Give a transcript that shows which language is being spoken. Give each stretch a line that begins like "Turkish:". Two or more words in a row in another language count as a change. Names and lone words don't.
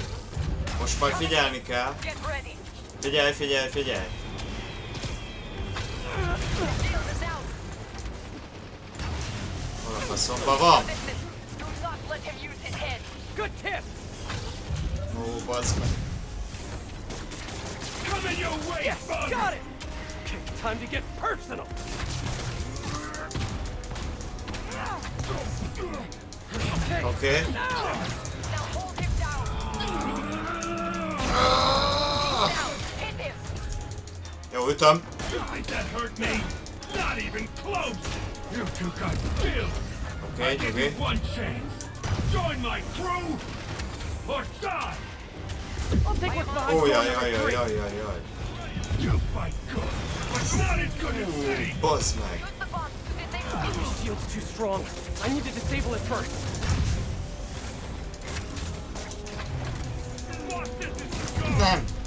Hungarian: Most majd figyelni kell. Figyelj, figyelj, figyelj. Hol a faszomba van? Ó, bazd meg.
English: Coming your way, Yes, bug! got it! Okay, time to get personal!
Hungarian: Oké. Jó, ütöm.
English: That hurt me. Not even close. You two got killed.
Hungarian: Oké,
English: I give
Hungarian: oké.
English: you one chance. Join my crew or die. I'll take what's behind
Hungarian: Ó,
English: door
Hungarian: jaj,
English: number
Hungarian: jaj, jaj,
English: three.
Hungarian: jaj, jaj, jaj.
English: You fight good, but not as good as me.
Hungarian: Bazd meg.
English: His shield's too strong. I need to disable it first.
Hungarian: Nem.